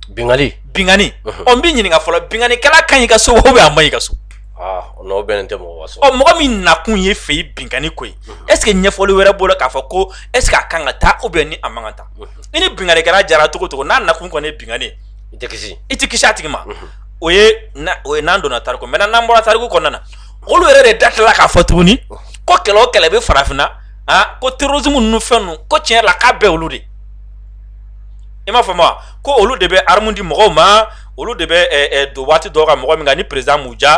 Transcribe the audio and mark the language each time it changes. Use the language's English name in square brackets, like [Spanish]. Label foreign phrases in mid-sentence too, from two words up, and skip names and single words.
[Bambara] bingani n b'i ɲininka fɔlɔ binganikɛla ka ɲi ka so [French] ou bien [Bambara] a man ɲi ka so n'o bɛnnen tɛ mɔgɔ ka so mɔgɔ min nakun ye fɛ yen bingani ko ye [French] est ce que [Bambara] ɲɛfɔli wɛrɛ b'o la k'a fɔ ko [French] est ce que [Bambara] a kan ka taa [French] ou bien [Bambara] ni a man ka taa ni binganikɛla jara cogo cogo n'a nakun kɔni ye bingani i tɛ kisi a tigi ma o ye n'an donna tariku maintenant n'an bɔra tariku kɔnɔna na olu yɛrɛ de da tilala k'a fɔ tuguni ko kɛlɛ o kɛlɛ bɛ farafinna ko terrorisme ninnu fɛn ninnu ko tiɲɛ yɛrɛ la k'a bɛɛ olu de i m'a faamu wa ko olu de bɛ arme di mɔgɔw ma olu de bɛ don waati dɔw ka mɔgɔ min kan ni président m'u diya